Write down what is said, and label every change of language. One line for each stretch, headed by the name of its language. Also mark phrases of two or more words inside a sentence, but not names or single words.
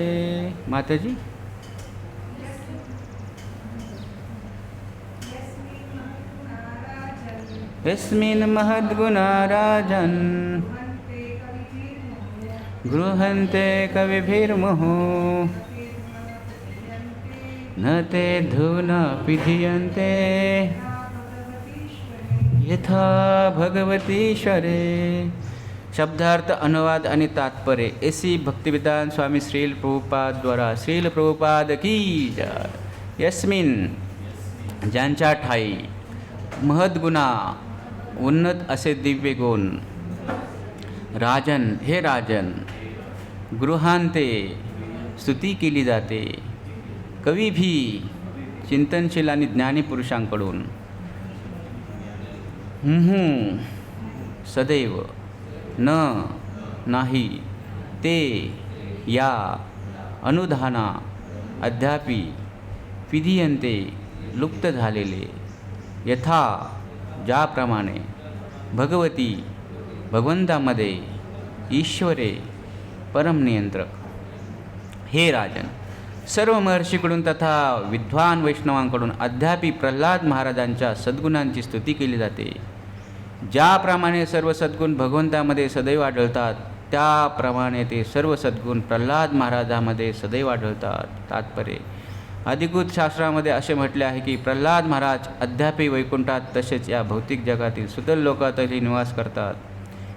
Sanskrit: माताजी यस्मिन् महद्गुणा राजन् गृह्णन्ते कविभिर्मुहुः न ते धुना विधीयन्ते यथा भगवतीश्वरे।
Marathi: शब्दार्थ, अनुवाद आणि तात्पर्य ऐसी भक्तिवेदांत स्वामी श्रील प्रभुपाद द्वारा।
Hindi: श्रील प्रभुपाद की जय।
Marathi: यस्मिन ज्यांच्या ठाई महद्गुणा उन्नत असे दिव्य गुण राजन हे राजन गृहांते स्तुती केली जाते कवी भी चिंतनशील आणि ज्ञानी पुरुषांकडून सदैव न नाही ते या अनुधाना अद्यापि विधीयन्ते लुप्त झालेले यथा ज्याप्रमाणे भगवती भगवंतामध्ये ईश्वरे परमनियंत्रक। हे राजन, सर्व महर्षीकडून तथा विद्वान वैष्णवांकडून अद्यापि प्रल्हाद महाराजांच्या सद्गुणांची स्तुती केली जाते। ज्याप्रमाणे सर्व सद्गुण भगवंतामध्ये सदैव आढळतात त्याप्रमाणे ते सर्व सद्गुण प्रल्हाद महाराजामध्ये सदैव आढळतात। तात्पर्य अधिकृत शास्त्रामध्ये असे म्हटले आहे की प्रल्हाद महाराज अद्यापि वैकुंठात तसेच या भौतिक जगातील सुतल लोकातही निवास करतात।